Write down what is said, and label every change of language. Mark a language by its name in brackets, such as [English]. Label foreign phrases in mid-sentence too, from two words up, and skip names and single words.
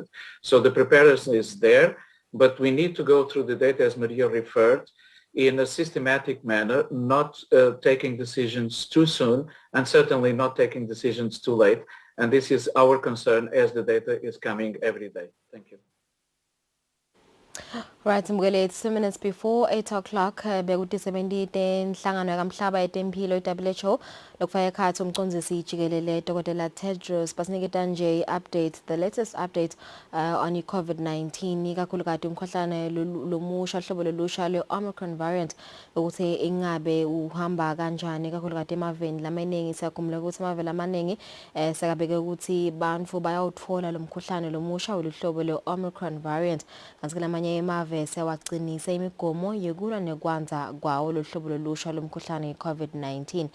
[English] So the preparedness is there, but we need to go through the data, as Maria referred, in a systematic manner, not taking decisions too soon and certainly not taking decisions too late. And this is our concern as the data is coming every day. Thank you. Right, Mbukele, it's 2 minutes before 8 o'clock. [Swati] Bekutisebentite inhlangano yakamhlaba yetempilo WHO lokufaka ekhathi umcondzisi jikelele Dr. Tedros basiniketa nje [English] updates, the latest update on COVID-19 [Swati] ikakhulukati umkhuhlane lomusha hlobo lolusha le- [English] Omicron variant [Swati] ukuthi ingabe uhamba kanjani ikakhulukati emaveni lamaningi. Siyakhumula ukuthi amaveni amaningi sekabeke ukuthi bantfu bayawutfola lo mkhuhlane lomusha oluhlobo le- [English] Omicron variant [Swati] kanti lamanye emave sewagcinisa imigomo yokulwa nekwanza kwawo lohlobo lolusha lomkhuhlane i-COVID-19.